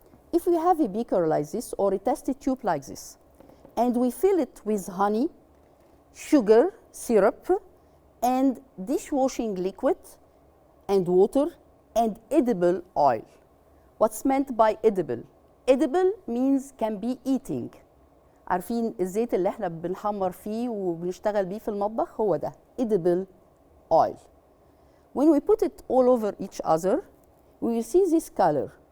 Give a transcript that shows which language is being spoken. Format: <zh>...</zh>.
<en>If we have a beaker like this or a test tube like this, and we fill it with honey, sugar, syrup, and dishwashing liquid, and water, and edible oil. What's meant by edible? Edible means can be eating.</en> <ar>عارفين الزيت اللي احنا بنحمر فيه وبنشتغل بيه في المطبخ هو ده</ar> <en>edible oil. When we put it all over each other, we will see this color.</en>